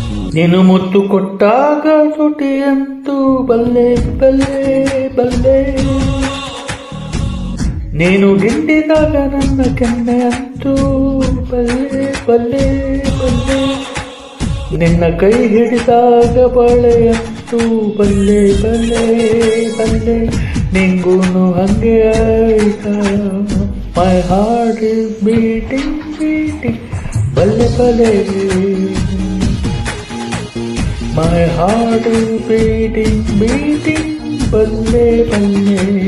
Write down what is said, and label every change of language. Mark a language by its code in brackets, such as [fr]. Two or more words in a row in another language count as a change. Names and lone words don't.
[kn] ನೀನು ಮುತ್ತು ಕೊಟ್ಟಾಗ ತುಟಿಯಂತೂ ಬಲ್ಲೆ ಬಲ್ಲೆ ಬಲ್ಲೆ, ನೀನು ಗಿಂಡಿದಾಗ ನನ್ನ ಕೆನ್ನೆ ಅಂತೂ ಬಲ್ಲೆ ಬಲ್ಲೆ ಬಲ್ಲೆ, ನಿನ್ನ ಕೈ ಹಿಡಿದಾಗ ಬಳೆಯಂತೂ ಬಲ್ಲೆ ಬಲ್ಲೆ ಬಲ್ಲೆ, ನಿಂಗೂನು ಹಂಗೆ ಆಯ್ತಾ? [en] my heart is beating beating ಬಲ್ಲೆ ಬಲ್ಲೆ, my heart is beating, beating, [kn] ಬಲ್ಲೆ ಬಲ್ಲೆ.